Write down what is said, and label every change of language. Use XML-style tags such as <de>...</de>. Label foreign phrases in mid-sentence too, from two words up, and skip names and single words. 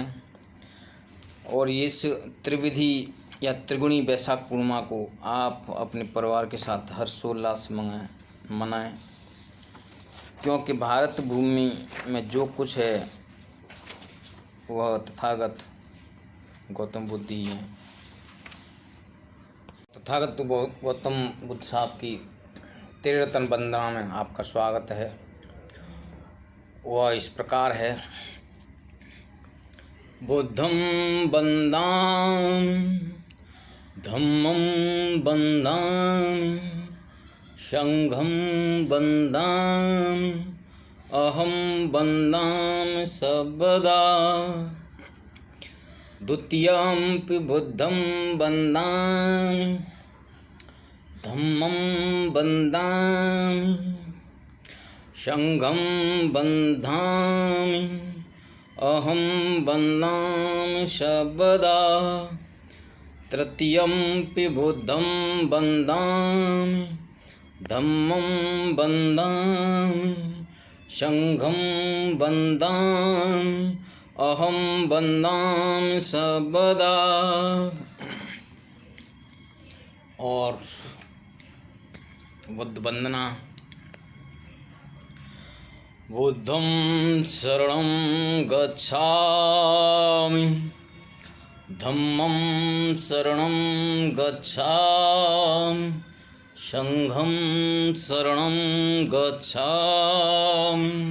<hi>और इस त्रिविधि या त्रिगुणी वैशाख पूर्णिमा को आप अपने परिवार के साथ हर्षोल्लास से मनाएं, क्योंकि भारत भूमि में जो कुछ है वह तथागत गौतम बुद्ध ही हैं। तथागत गौतम बुद्ध साहब की त्रिरत्न वंदना में आपका स्वागत है। वह इस प्रकार है,</hi> <pi>बुद्धं वन्दामि, धम्मं वन्दामि, संघं वन्दामि, अहं वन्दामि सर्वदा। द्वितीयंपि बुद्धं वन्दामि, धम्मं वन्दामि, संघं वन्दामि, अहं वन्दामि सर्वदा। तृतीयंपि बुद्धं वन्दामि, धम्मं वन्दामि, संघं वन्दामि, अहं वन्दामि सर्वदा।</pi> <hi>और बुद्ध वंदना,</hi> <pi>बुद्धं शरणं गच्छामि, धम्मं शरणं गच्छामि, संघं शरणं गच्छामि।</pi>